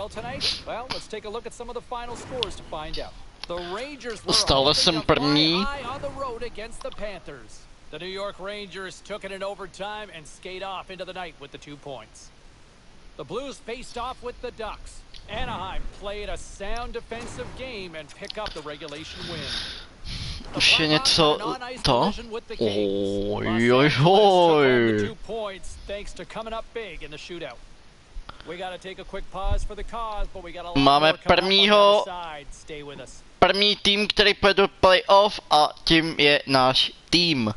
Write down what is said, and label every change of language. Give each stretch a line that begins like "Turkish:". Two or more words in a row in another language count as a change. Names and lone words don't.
Czech: Stále jsem první.
English: The New York Rangers took it in overtime and skate off into the night with the 2 points. The Blues faced off with the Ducks. Anaheim played a sound defensive game and pick up the regulation win.
Czech: Už je něco to? Ojojoj. Máme první tým, který půjde do playoff a tím je náš tým.